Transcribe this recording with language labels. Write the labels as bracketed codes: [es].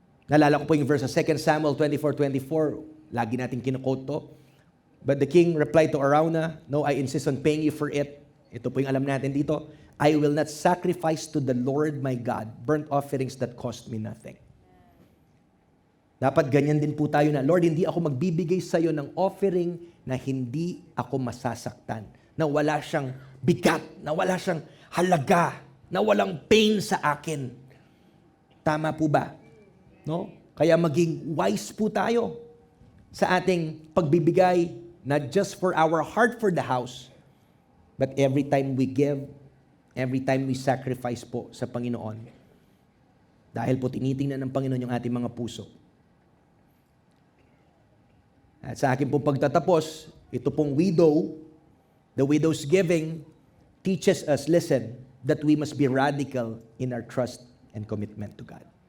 [tl] Nalala ko po yung verse sa 2 Samuel 24:24, lagi natin kinukote to. [en] But the king replied to Araunah, no, I insist on paying you for it. [tl] Ito po yung alam natin dito. [en] I will not sacrifice to the Lord my God burnt offerings that cost me nothing. [tl] Dapat ganyan din po tayo na, Lord, hindi ako magbibigay sa iyo ng offering na hindi ako masasaktan, na wala siyang bigat, na wala siyang halaga, na walang pain sa akin. [en] Tama po ba? No? [tl] Kaya maging wise po tayo sa ating pagbibigay, [en] not just for our heart for the house, but every time we give, every time we sacrifice po sa Panginoon. [tl] Dahil po tinitingnan ng Panginoon yung ating mga puso. At sa akin pong pagtatapos, ito pong widow, [en] the widow's giving, teaches us, listen, that we must be radical in our trust and commitment to God.